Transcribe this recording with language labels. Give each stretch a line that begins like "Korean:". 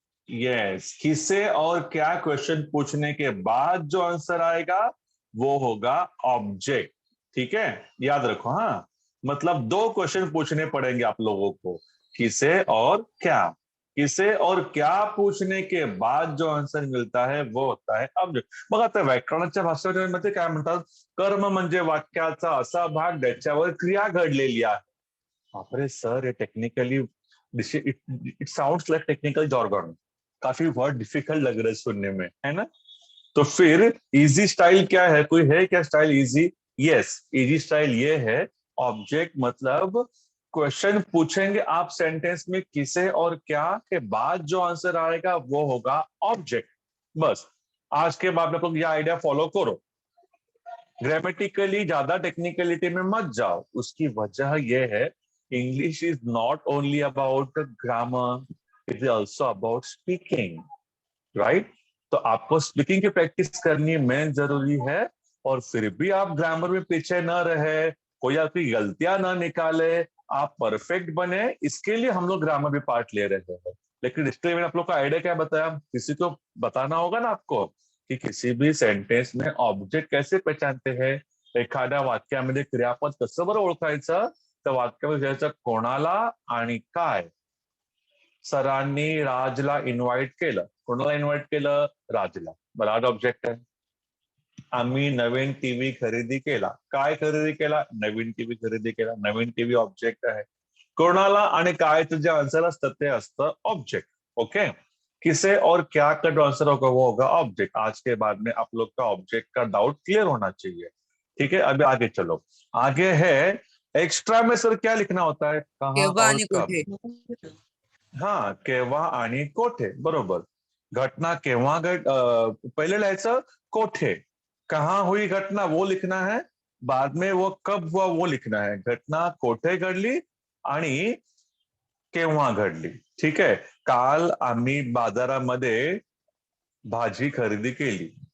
Hindi: Yes, किससे और क्या क्वेश्चन पूछने के बाद जो आंसर आएगा वो होगा ऑब्जेक्ट, ठीक है? याद रखो, हाँ मतलब दो क्वेश्चन पूछने पड़ेंगे आप लोगों को, किसे और क्या। किसे और क्या पूछने के बाद जो आंसर मिळता है वो होता है ऑब्जेक्ट।
Marathi: बघा आता व्याकरणाच्या भाषेमध्ये काय म्हणतात, कर्म म्हणजे वाक्याचा असा भाग ज्याच्यावर क्रिया घडलेली आहे।
Hindi: बापरे सर, ये technically
English: it sounds like technical jargon,
Hindi: काफी वर्ड डिफिकल्ट लग रहा है सुनने में, है ना? तो फिर इजी स्टाइल क्या है, कोई है क्या style easy? Yes, easy style ये है, ऑब्जेक्ट मतलब क्वेश्चन पूछेंगे आप सेंटेंस में किसे और क्या के बाद जो आंसर आएगा वो होगा ऑब्जेक्ट। बस आज के बाद आप लोग ये आइडिया फॉलो करो, ग्रामेटिकली ज्यादा टेक्निकलिटी में मत जाओ। उसकी वजह यह है,
English: English is not only about grammar, it is also about speaking,
Hindi: right? तो आपको स्पीकिंग की प्रैक्टिस करनी मेन जरूरी है, और फिर भी आप ग्रामर में पीछे न रहे, कोई आपकी गलतियां ना निकाले, आप परफेक्ट बने, इसके लिए हम लोग ग्रामर भी पार्ट ले रहे हैं। लेकिन इसके लिए मैंने आप लोग का आइडिया क्या बताया, किसी को बताना होगा ना आपको कि किसी भी सेंटेन्स में ऑब्जेक्ट कैसे पहचानते हैं।
Marathi: एखाद्या वाक्यामध्ये क्रियापद कसं बरं ओळखायचं, तर वाक्यामध्ये विचारायचं कोणाला आणि काय। सरांनी राजला इन्व्हाइट केलं, कोणाला इन्व्हाइट केलं? राजला, राज ऑब्जेक्ट आहे। आम्ही नवीन टीव्ही खरेदी केला, काय खरेदी केला? नवीन टीव्ही खरेदी केला, नवीन टीव्ही ऑब्जेक्ट आहे। कोणाला आणि कायचं जे आंसर असतं ते असतं ऑब्जेक्ट, ओके?
Hindi: किसे और क्या का जो आंसर होगा वो होगा ऑब्जेक्ट। आज के बाद में आप लोग का ऑब्जेक्ट का डाउट क्लियर होना चाहिए, ठीक है? अभी आगे चलो, आगे है एक्स्ट्रा में सर क्या लिखना होता है, कहाँ
Marathi: केव्हा
Hindi: और
Marathi: आणि
Hindi: कब।
Marathi: कुठे? हाँ, केव्हा आणि कोठे, बरोबर। घटना केव्हा
Hindi: पहले लिहायचं कोठे, कहाँ हुई घटना वो लिखना है, बाद में वो कब हुआ वो लिखना है।
Marathi: घटना कोठे घडली आणि केव्हा घडली, ठीक आहे? काल आम्ही बाजारामध्ये भाजी खरेदी केली।